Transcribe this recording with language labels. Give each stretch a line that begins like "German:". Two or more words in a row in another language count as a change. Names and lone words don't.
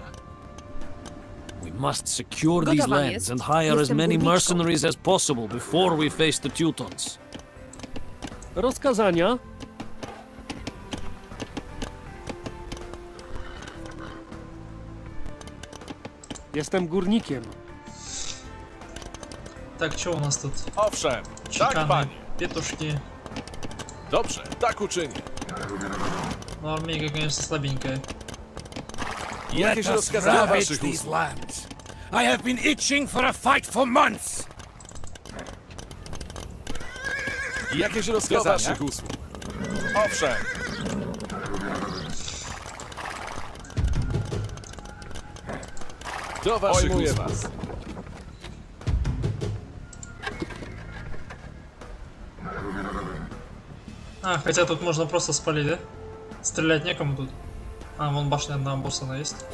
English: We must secure these lands and hire as many mercenaries as possible before we face the Teutons.
Polish: Rozkazania? Jestem górnikiem.
Russian: Так, что у нас тут?
Polish: Owszem, tak
Russian: Чеканы,
Polish: panie.
Russian: петушки.
Polish: Dobrze, tak uczynię.
Russian: Ну, армейка, конечно, слабенькая.
Polish: Jakieś rozkazania waszych usług?
English: lands. I have been itching for a fight for months.
Polish: Jakieś rozkazania waszych usług? Owszem. Do waszych usług.
Russian: А, хотя тут можно просто спалить, да? Стрелять некому тут. А, вон башня одна обоссана есть.